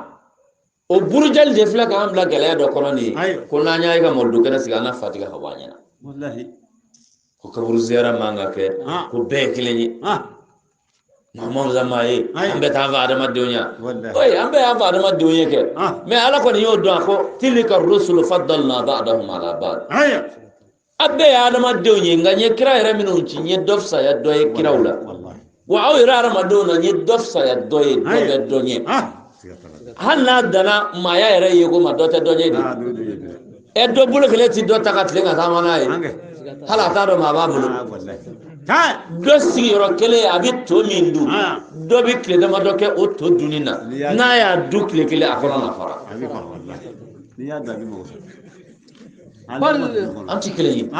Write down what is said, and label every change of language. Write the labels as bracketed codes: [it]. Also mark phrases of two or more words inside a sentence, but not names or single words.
[bm] o burujali de filɛ k'an bila gɛlɛya dɔ kɔnɔ nin ye Ayiwa. ko n'an y'a ye ka mɔrido kɛnɛ sigi an na fatiga ka bɔ an ɲɛna [ar] والله [bm] ko kaburu ziyara man ka kɛ ko bɛɛ ye kelen ye Muhammadu Zama ye Ayiwa. an bɛ taa an fɛ adamadenw ya [ar] Wallahi. [bm] oye an bɛ y'an fɛ adamadenw ye kɛ mais ala kɔni y'o dɔn a ko [ar] تلك الرسل فضلنا بعضهم على بعض هيا [bm] a bɛɛ ye adamadenw ye nka n ye kira yɛrɛ minnu ci n ye dɔ fisaya dɔ ye kiraw la [ar] والله [bm] wa aw yɛrɛ adamadenw na n ye dɔ fisaya dɔ ye dɔ bɛ dɔ ɲɛ hali n'a danna maaya yɛrɛ ye ko ma dɔ tɛ dɔ ɲɛ de dɔ bolo kelen ti dɔ ta ka tilen ka taama n'a ye hali a t'a dɔn maa b'a bolo dɔ sigiyɔrɔ kelen a bɛ to min dun dɔ bɛ tile damadɔ kɛ o to dunni na n'a y'a dun tile kelen a kɔnɔ na fara an ti kelen ye